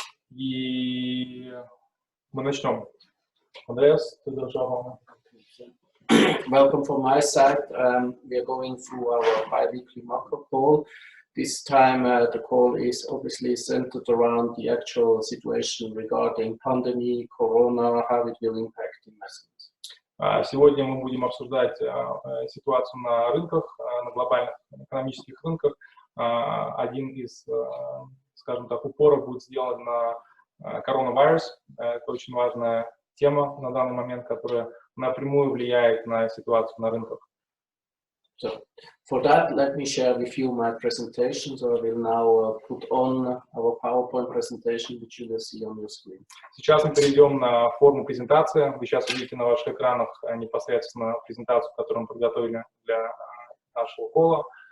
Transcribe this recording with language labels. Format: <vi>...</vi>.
<ru>И мы начнем. Andreas, ты держал.</ru> <en>Welcome from my side. We are going through our bi-weekly macro call. This time the call is obviously centered around the actual situation regarding pandemic, corona, how it will impact investments.</en> <ru>Сегодня мы будем обсуждать ситуацию на рынках, на глобальных экономических рынках. Один из, скажем так, упоров будет сделан на коронавирус. Это очень важная тема на данный момент, которая напрямую влияет на ситуацию на рынках.</ru> <en>So, for that, let me share with you my presentation. So I will now put on our PowerPoint presentation, which you will see on your screen.</en> <ru>Сейчас мы перейдем на форму презентации. Вы сейчас увидите на ваших экранах непосредственно презентацию, которую мы подготовили для нашего колла.</ru>